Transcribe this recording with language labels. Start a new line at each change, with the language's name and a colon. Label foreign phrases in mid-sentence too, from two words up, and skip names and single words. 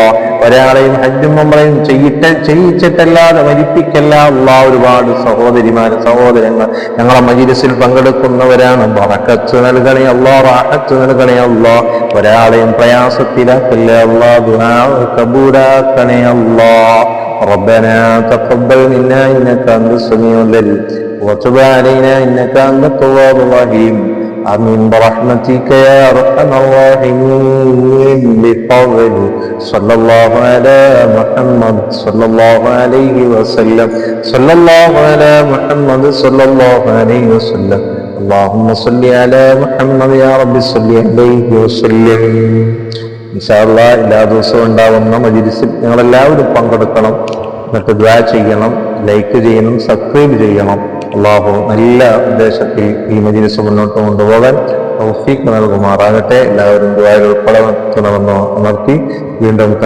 Malayalam: ഒരാളെയും ഹജ്ജും ഉംറയും ചെയ്യിച്ചിട്ടല്ലാതെ മരിപ്പിക്കല്ല അല്ലാ. ഒരുപാട് സഹോദരിമാര്, സഹോദരങ്ങൾ ഞങ്ങളെ മജ്‌ലിസിൽ പങ്കെടുക്കുന്നവരാണ്. ബറക്കത്ത് നൽകണേ അല്ലാ. റാഹത്ത് നൽകണേ അല്ലാ. ഒരാളെയും പ്രയാസത്തിലാക്കല്ല അല്ലാ. ദുആ കബൂലാക്കണേ അല്ലാ.
Arabic: ربنا تقبل منا إنك أنت السميع العليم وتب علينا إنك أنت التواب الرحيم. آمين برحمتك يا أرحم الراحمين. بفضل صلى الله على محمد صلى الله عليه وسلم. صلى الله على محمد صلى الله عليه وسلم. اللهم صل على محمد يا رب صل عليه وسلم. إن شاء الله
Malayalam: എല്ലാ ദിവസവും ഉണ്ടാവുന്ന മജ്‌ലിസിൽ ഞങ്ങളെല്ലാവരും പങ്കെടുക്കണം. എന്നിട്ട് ദുആ ചെയ്യണം, ലൈക്ക് ചെയ്യണം, സബ്സ്ക്രൈബ് ചെയ്യണം. അല്ലാഹു നല്ല ഉദ്ദേശത്തിൽ ഈ മജ്‌ലിസ് മുന്നോട്ട് കൊണ്ടുപോകാൻ തൗഫീഖ് നൽകുമാറാകട്ടെ. എല്ലാവരും ദുആയിൽ ഉൾപ്പെടണമെന്ന് ഉണർത്തി വീണ്ടും കാണാം.